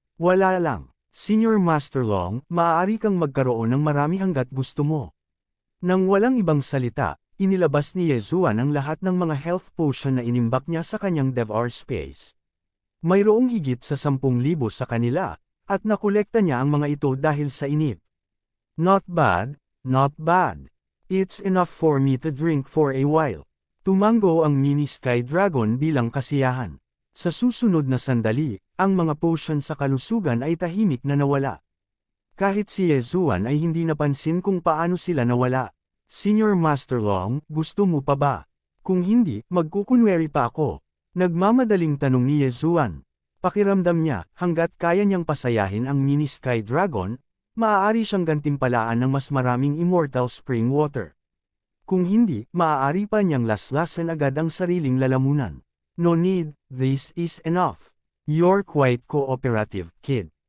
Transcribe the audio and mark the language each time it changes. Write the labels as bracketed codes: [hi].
[tl] Wala lang, Senior Master Long, maaari kang magkaroon ng marami hanggat gusto mo. Nang walang ibang salita, inilabas ni Yezuan ang lahat ng mga health potion na inimbak niya sa kanyang DevR space. Mayroong higit sa 10,000 sa kanila, at nakolekta niya ang mga ito dahil sa inip. [en] Not bad, not bad. It's enough for me to drink for a while. [tl] Tumango ang mini Sky Dragon bilang kasiyahan. Sa susunod na sandali, ang mga potion sa kalusugan ay tahimik na nawala. Kahit si Yezuan ay hindi napansin kung paano sila nawala. Senior Master Long, gusto mo pa ba? Kung hindi, magkukunwari pa ako. Nagmamadaling tanong ni Yezuan. Pakiramdam niya, hanggat kaya niyang pasayahin ang mini Sky Dragon, maaari siyang gantimpalaan ng mas maraming immortal spring water. Kung hindi, maaari pa niyang laslasan agad ang sariling lalamunan. [en] No need, this is enough. You're quite cooperative, kid.